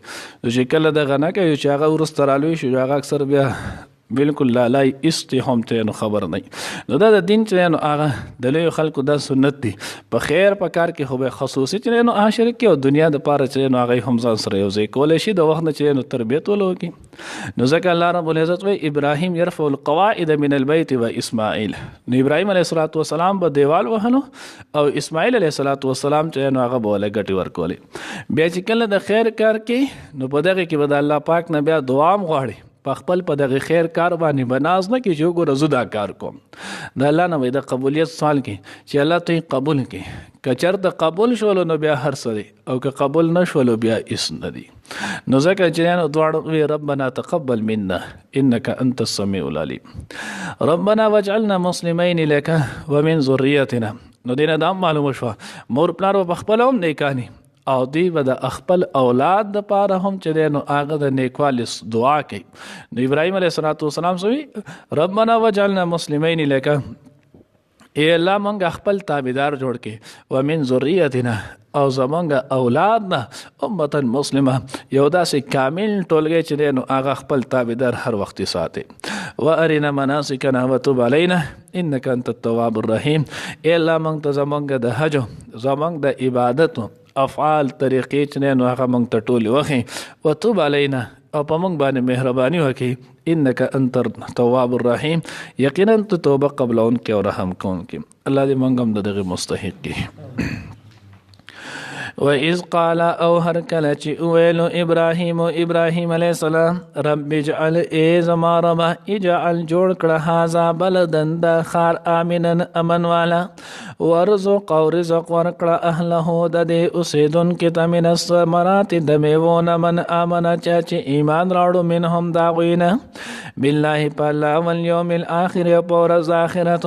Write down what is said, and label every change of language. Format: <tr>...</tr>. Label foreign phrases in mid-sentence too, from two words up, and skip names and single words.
<ps>نو چې کله دغه نه کوي چې هغه وروسته رالوی شو، هغه اکثر بیا بالکل لالای ایستی هم ته نو خبر نه. نو دا د دین چې نو هغه د لویو خلکو دا سنت دی، په خیر په کار کې خو به خصوصي چې نو هغه شریک کړي، او دنیا دپاره چې نو هغه هم ځان سره یوځای کولی شي، د وخت نه چې نو تربیت ول وکړي. نو ځکه الله رب العزت وایي</ps> <ar>ابراهیم یرفع القواعد من البیت و اسماعیل.</ar> <ps>نو ابراهیم</ps> <ar>علیه السلام</ar> <ps>به دیوال وهلو، او اسماعیل</ps> <ar>علیه السلام</ar> <ps>چې نو هغه به وله ګټې ورکولې. بیا چې کله د خیر کار کې، نو په دغې کې به د الله پاک نه بیا دعا هم غواړي، په خپل په دغه خیر کار باندې بناز نه کې چې وګوره زه دا کار کوم، د الله نه وایي د قبولیت سوال کې چې الله ته یې قبول کړي. که چېرته قبول شولو نو بیا هر څه دی، او که قبول نه شولو بیا هېڅ نه دي. نو ځکه چې دواړه وایي</ps> <ar>ربنا تقبل منا انک انت السمیع العلیم، ربنا واجعلنا مسلمین لک ومن ذریتنا.</ar> <ps>نو دې نه دا هم معلومه شوه مور پلار به پخپله هم نیکاني، او دوی به د خپل اولاد د پاره هم چې دی نو هغه د نیکوالي دعا کوي. نو ابراهیم</ps> <ar>علیه السلام</ar> <ps>سوي</ps> <ar>ربنا وجعلنا مسلمین لک،</ar> <ps>ای الله مونږ خپل تابعدار جوړ کې،</ps> <ar>ومن ذریتنا</ar> <ps>او زمونږ اولاد نه</ps> <ar>امتا مسلمه</ar> <ps>یو داسې کامل ټولګی چې دی نو هغه خپل تابعدار هر وخت ساتي.</ps> <ar>وارنا مناسکنا وتب علینا انک انت التواب الرحیم،</ar> <ps>ای الله مونږ ته زمونږ د حج زمونږ د عبادت افعال طریقې چې دی نو هغه مونږ ته ټولې وښي،</ps> <ar>وتب علینا</ar> <ps>او په مونږ باندې مهرباني وکړي،</ps> <ar>انک انت التواب الرحیم،</ar> <ps>یقینا ته توبه قبلونکې او رحم کوونکې. الله دې مونږ هم د دغې مستحق کړي.</ps> <ar>وَإِذْ قَالَ</ar> <ps>او هر کله چې وویلو ابراهیم</ps> <ar>علیه السلام رب اجعل</ar> <ps>ای زما ربه اجعل جوړ کړه</ps> <ar>هذا بلدن</ar> <ps>دا ښار آمنا امن والا، ورزق او رزق ورکړه اهله د دې اوسېدونکي ته</ps> <ar>من الثمرات</ar> <ps>د میوو نه</ps> <ar>من آمنه</ar> <ps>چا چې ایمان راوړو منهم د هغوی نه بالله په الله</ps> <ar>والیوم الآخر</ar> <ps>او په ورځ آخرتو.</ps>